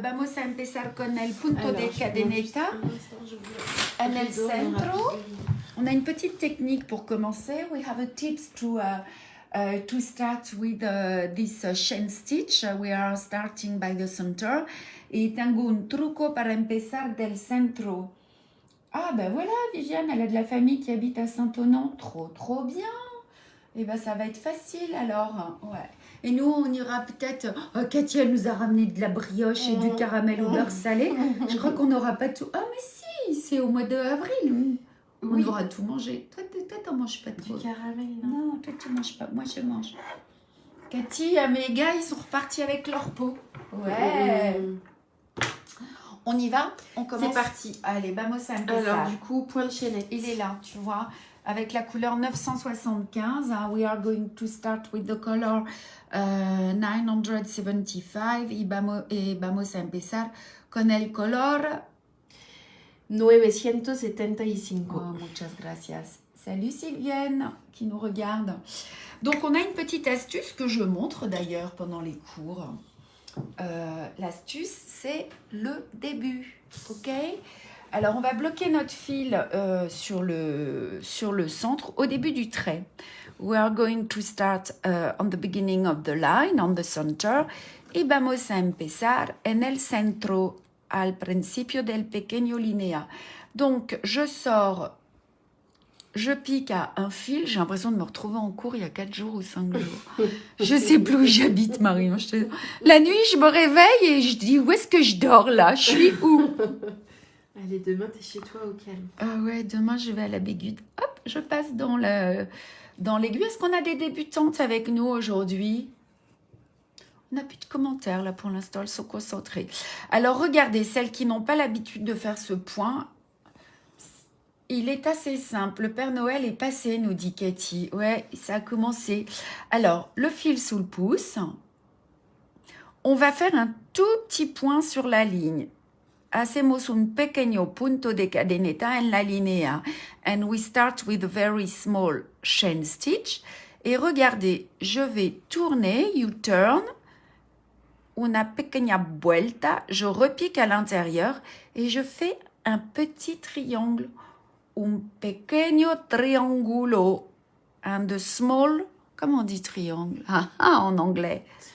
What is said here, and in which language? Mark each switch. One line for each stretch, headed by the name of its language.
Spanish: Vamos a empezar con el punto de cadeneta. En el centro.
French: On a une petite technique pour commencer.
English: We have a tips to start with this chain stitch. We are starting by the center.
Spanish: Y tengo un truco para empezar del centro.
French: Ah ben voilà, Viviane, elle a de la famille qui habite à Saint-Onan. Trop bien. Et ben ça va être facile alors. Ouais. Et nous, on ira peut-être... Oh, Cathy, elle nous a ramené de la brioche et du caramel au beurre salé. Je crois qu'on n'aura pas tout... Ah mais si, c'est au mois d'avril. On aura tout mangé. Toi, t'en manges pas trop. Du caramel, non, toi, tu manges pas. Moi, je mange. Cathy, mes gars, ils sont repartis avec leur peau. Ouais. On y va? On commence. C'est parti.
Spanish: Allez, vamos a empezar.
French: Alors, du coup, point de chaînette. Il est là, tu vois, avec la couleur 975.
English: We are going to start with the color 975.
Spanish: Y vamos a empezar con el color 975. Oh, muchas gracias.
French: Salut Sylvienne qui nous regarde. Donc on a une petite astuce que je montre d'ailleurs pendant les cours. L'astuce c'est le début, ok? Alors on va bloquer notre fil sur le centre au début du trait.
English: We are going to start on the beginning of the line, on the center.
Spanish: Y vamos a empezar en el centro, al principio del pequeño linea.
French: Donc, je sors, je pique à un fil. J'ai l'impression de me retrouver en cours il y a 4 jours ou 5 jours. Je sais plus où j'habite, Marion. La nuit, je me réveille et je dis, où est-ce que je dors là? Je suis où? Allez, demain, t'es chez toi au calme. Ah ouais, demain, je vais à la Bégude. Hop, je passe dans l'aiguille. Est-ce qu'on a des débutantes avec nous aujourd'hui? On n'a plus de commentaires là pour l'instant, elles sont concentrées. Alors regardez, celles qui n'ont pas l'habitude de faire ce point, il est assez simple. Le Père Noël est passé, nous dit Cathy. Ouais, ça a commencé. Alors, le fil sous le pouce, on va faire un tout petit point sur la ligne.
Spanish: Hacemos un pequeño punto de cadeneta en la línea.
English: And we start with a very small chain stitch.
French: Et regardez, je vais tourner,
English: you turn,
Spanish: una pequeña vuelta,
French: je repique à l'intérieur et je fais un petit triangle.
Spanish: Un pequeño triangulo.
English: And a small,
French: comment on dit triangle? En anglais.